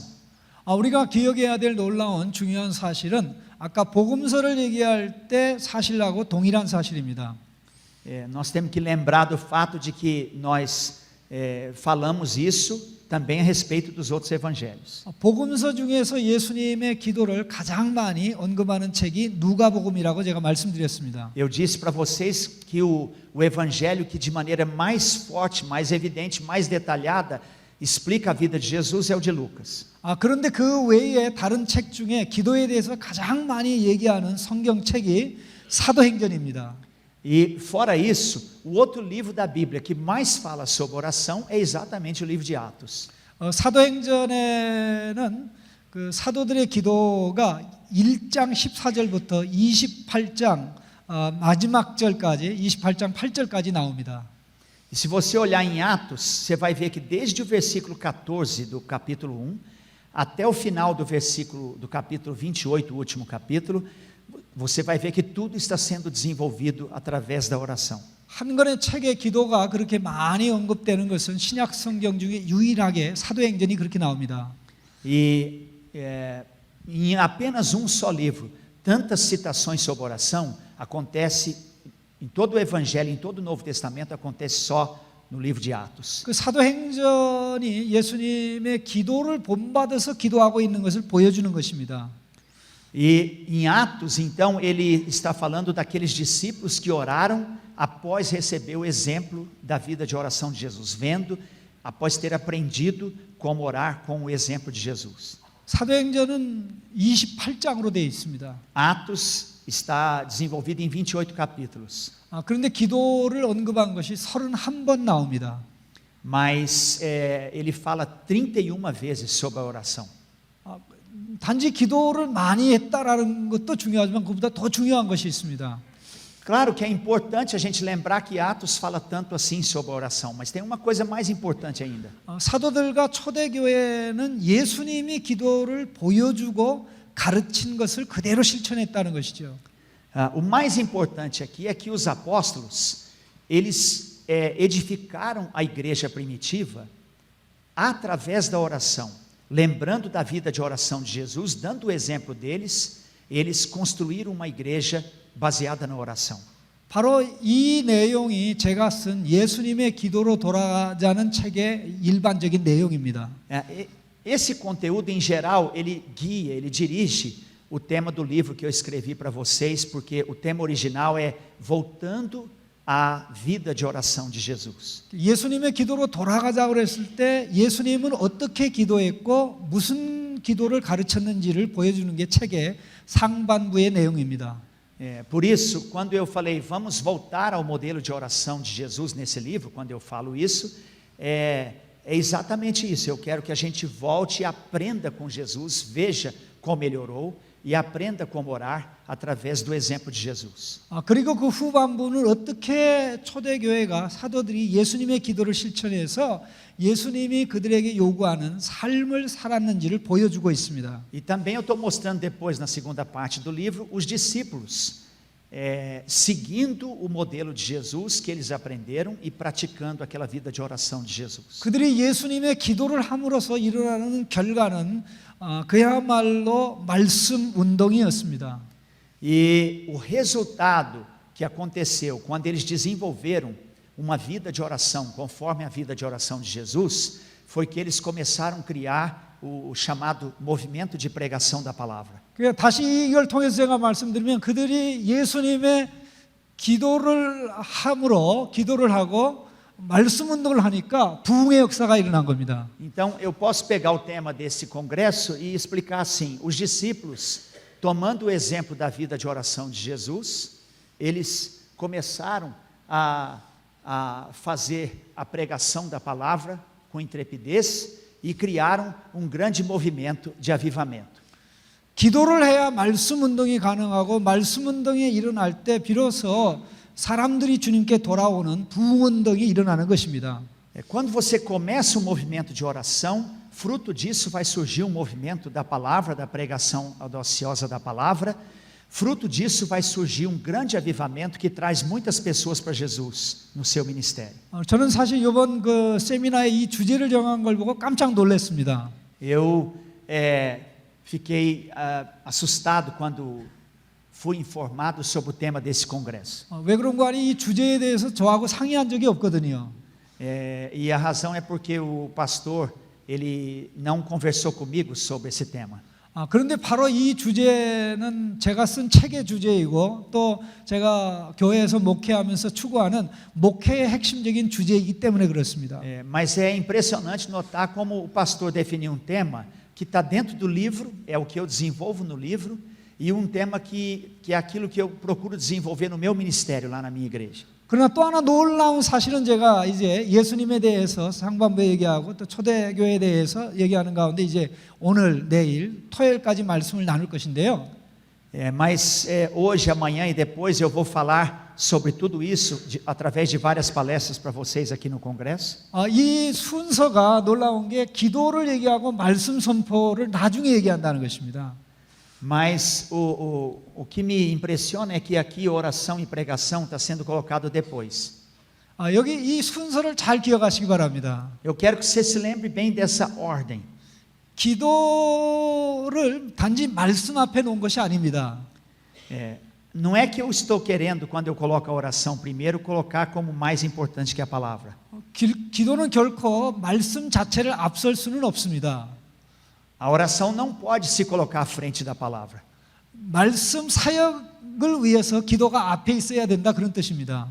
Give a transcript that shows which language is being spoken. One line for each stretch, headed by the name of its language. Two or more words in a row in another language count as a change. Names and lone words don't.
Korean: 우리가 기억해야 될 놀라운 중요한 사실은 아까 복음서를 얘기할 때 사실하고 동일한 사실입니다.
Portuguese: Nós temos que lembrar do fato de que nós falamos isso também a respeito dos outros evangelhos.
Korean: 복음서 중에서 예수님의 기도를 가장 많이 언급하는 책이 누가복음이라고 제가 말씀드렸습니다.
Portuguese: Eu disse para vocês que o evangelho que de maneira mais forte, mais evidente, mais detalhada explica a vida de Jesus é o de Lucas.
Korean: 그런데 그 외에 다른 책 중에 기도에 대해서 가장 많이 얘기하는 성경책이 사도행전입니다.
Portuguese: E fora isso, o outro livro da Bíblia que mais fala sobre oração é exatamente o livro de Atos.
Korean: 사도행전에는 그 사도들의 기도가 1장 14절부터 28장 마지막 절까지 28장 8절까지 나옵니다.
Portuguese: E se você olhar em Atos, você vai ver que desde o versículo 14 do capítulo 1 até o final do capítulo 28, o último capítulo, você vai ver que tudo está sendo desenvolvido através da oração.
Korean: 한 권의 책의 기도가 그렇게 많이 언급되는 것은 신약 성경 중에 유일하게 사도행전이 그렇게 나옵니다.
Portuguese: E em apenas um só livro, tantas citações sobre oração acontece em todo o Evangelho, em todo o Novo Testamento, acontece só no livro de Atos.
Korean: 그 사도행전이 예수님의 기도를 본받아서 기도하고 있는 것을 보여주는 것입니다.
Portuguese: E em Atos, então, ele está falando daqueles discípulos que oraram após receber o exemplo da vida de oração de Jesus, vendo, após ter aprendido como orar com o exemplo de Jesus.
Korean: 사도행전은 28장으로 되어 있습니다.
Portuguese: Atos está desenvolvido em 28 capítulos.
Korean: 그런데 기도를 언급한 것이 31번 나옵니다.
Portuguese: Mas ele fala 31 vezes sobre a oração.
Korean: 단지 기도를 많이 했다라는 것도 중요하지만 그보다 더 중요한 것이 있습니다.
Portuguese: Claro que é importante a gente lembrar que Atos fala tanto assim sobre a oração, mas tem uma coisa mais importante ainda.
Korean: 사도들과 초대교회는 예수님이 기도를 보여주고 가르친 것을 그대로 실천했다는 것이죠.
Portuguese: O mais importante aqui é que os apóstolos, eles edificaram a igreja primitiva através da oração. Lembrando da vida de oração de Jesus, dando o exemplo deles, eles construíram uma igreja baseada na oração.
Korean: 바로 이 내용이 제가 쓴 예수님의 기도로 돌아가자는 책의 일반적인 내용입니다.
Portuguese: Esse conteúdo em geral, ele guia, ele dirige o tema do livro que eu escrevi para vocês, porque o tema original é voltando à vida de oração de Jesus.
Korean: 예수님의 기도로 돌아가자고 그랬을 때 예수님은 어떻게 기도했고 무슨 기도를 가르쳤는지를 보여주는 게 책의 상반부의 내용입니다.
Portuguese: Por isso, quando eu falei, vamos voltar ao modelo de oração de Jesus nesse livro, quando eu falo isso, é exatamente isso. Eu quero que a gente volte e aprenda com Jesus, veja como ele orou e aprenda como orar através do exemplo de Jesus.
Korean: 그리고 그 후반부는 어떻게 초대교회가 사도들이 예수님의 기도를 실천해서 예수님이 그들에게 요구하는 삶을 살았는지를 보여주고 있습니다.
Portuguese: E também eu estou mostrando depois na segunda parte do livro os discípulos seguindo o modelo de Jesus que eles aprenderam e praticando aquela vida de oração de Jesus.
Korean: 그들이 예수님의 기도를 함으로써 일어나는 결과는 그야말로 말씀 운동이었습니다.
Portuguese: E o resultado que aconteceu quando eles desenvolveram uma vida de oração conforme a vida de oração de Jesus foi que eles começaram a criar o chamado movimento de pregação da palavra.
Korean: 그러니까 다시 이걸 통해서 제가 말씀드리면 그들이 예수님의 기도를 하고 말씀 운동을 하니까 부흥의 역사가 일어난 겁니다.
Portuguese: Então, eu posso pegar o tema desse congresso e explicar assim: os discípulos, tomando o exemplo da vida de oração de Jesus, eles começaram a fazer a pregação da palavra com intrepidez e criaram um grande movimento de avivamento.
Korean: 기도를 해야 말씀 운동이 가능하고 말씀 운동이 일어날 때 비로소 사람들이 주님께 돌아오는 부흥 운동이 일어나는 것입니다.
Portuguese: Quando você começa um movimento de oração, fruto disso vai surgir um movimento da palavra, da pregação audaciosa da palavra. Fruto disso vai surgir um grande avivamento que traz muitas pessoas para Jesus no seu ministério.
Korean: 저는 사실 이번 그 세미나에 이 주제를 정한 걸 보고 깜짝 놀랐습니다.
Portuguese: Eu fiquei assustado quando fui informado sobre o tema desse congresso.
Korean: 왜 그런가 하니 이 주제에 대해서 저하고 상의한 적이 없거든요.
Portuguese: E a razão é porque o pastor ele não conversou comigo sobre esse tema.
Korean: 그런데 바로 이 주제는 제가 쓴 책의 주제이고 또 제가 교회에서 목회하면서 추구하는 목회의 핵심적인 주제이기 때문에 그렇습니다.
Portuguese: Mas é impressionante notar como o pastor definiu um tema que está dentro do livro, é o que eu desenvolvo no livro, e um tema que é aquilo que eu procuro desenvolver no meu ministério lá na minha igreja.
Korean: 그러나 또 하나 놀라운 사실은 제가 이제 예수님에 대해서 상반부에 얘기하고 또 초대교회에 대해서 얘기하는 가운데 이제 오늘, 내일, 토요일까지 말씀을 나눌 것인데요.
Portuguese: Mas hoje, amanhã e depois eu vou falar sobre tudo isso através de várias palestras para vocês aqui no congresso.
Korean: 이 순서가 놀라운 게 기도를 얘기하고 말씀 선포를 나중에 얘기한다는 것입니다.
Portuguese: Mas o que me impressiona é que aqui oração e pregação está sendo colocado depois.
Korean: 여기 이 순서를 잘 기억하시기 바랍니다.
Portuguese: Eu quero que você se lembre bem dessa ordem.
Korean: 기도를 단지 말씀 앞에 놓은 것이 아닙니다.
Portuguese: Não é que eu estou querendo, quando eu coloco a oração primeiro, colocar como mais importante que a palavra.
Korean: 기도는 결코 말씀 자체를 앞설 수는 없습니다.
Portuguese: A oração não pode se colocar à frente da palavra.
Korean: 말씀 사역을 위해서 기도가 앞에 있어야 된다 그런 뜻입니다.